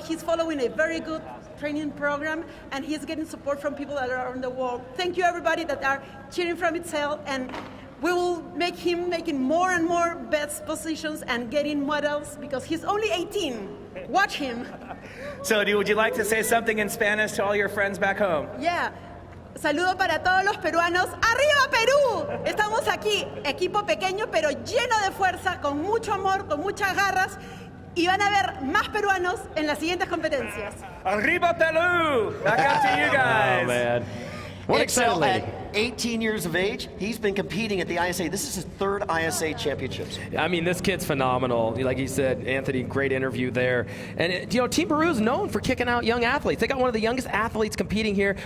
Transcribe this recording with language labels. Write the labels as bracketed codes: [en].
[en] He's following a very good training program, and he's getting support from people that are around the world. Thank you, everybody that are cheering from Itzel, and we will make him making more and more best positions and getting medals because he's only 18. Watch him. So, would you like to say something in Spanish to all your friends back home? Yeah. [es] Saludo para todos los peruanos. ¡Arriba Perú! Estamos aquí, equipo pequeño pero lleno de fuerza, con mucho amor, con muchas garras. Y van a ver más peruanos en las siguientes competencias. Arriba Perú! [en] Back out to you guys. Oh, man. What Itzel, exciting. at 18 years of age, he's been competing at the ISA. This is his third ISA championships. I mean, this kid's phenomenal. Like he said, Anthony, great interview there. And, Team Peru is known for kicking out young athletes. They got one of the youngest athletes competing here.